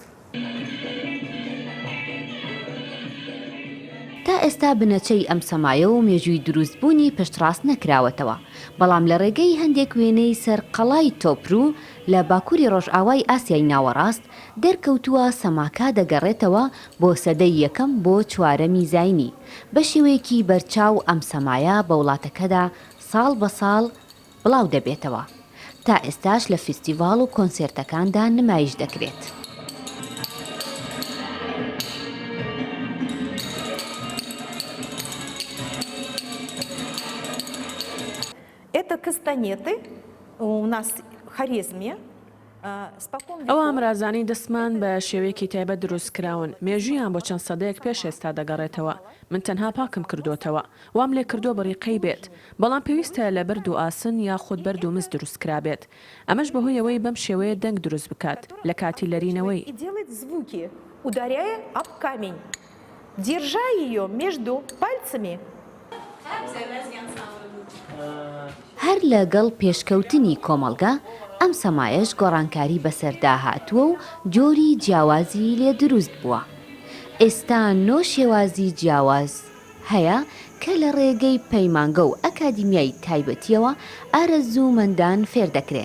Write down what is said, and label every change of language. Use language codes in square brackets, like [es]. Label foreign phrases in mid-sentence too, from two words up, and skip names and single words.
[ckb] تا ئێستا بنەچەی ئەم سەمایە و مێژووی دروستبوونی پشتڕاست نەکراوەتەوە بەڵام لە ڕێگەی هەندێک وێنەی سەرقەڵای تۆپرو لە باکووری ڕۆژئاوای ئاسیای ناوەڕاست دەرکەوتووە سەماکە دەگەڕێتەوە بۆ سەدەی یەکەم بۆ چوارەمی زاینی بە شێوەیەکی بەرچاو ئەم سەمایە بە وڵاتەکەدا ساڵ بە ساڵ بڵاو دەبێتەوە تا ئێستاش لە فستیڤاڵ و کۆنسێرتەکاندا نمایش دەکرێت. [ru] Это кастанеты, у нас хорезмия. [ckb] ئەوە ئامرازانی دەستمان بە شێوەیەکی تایبەت دروستکراون مێژویان بۆ چەند سەدەیەک پێش ئێستا دەگەڕێتەوە من تەنها پاکم کردوتەوە وام لێ کردووە بەڕێقەی بێت بەڵام پێویستە لە بەرد و ئاسن یا خۆت بەرد و مز دروستکرا بێت ئەمەش بەهۆیەوەی بەم شێوەیە دەنگ دروست بکات لە کاتی لەرینەوەی [ru] ударяя об камень, держа ее между пальцами. [ckb] هەر لەگەڵ پێشکەوتنی کۆمەڵگە ئەم سەمایەش گۆڕانکاری بەسەردا هاتووە و جۆری جیاوازی لێ دروست بووە. ئێستا نۆ شێوازی جیاواز هەیە کە لە ڕێگەی پەیمانگە و ئەکادیمیای تایبەتیەوە ئارەزوومەندان فێر دەکرێن.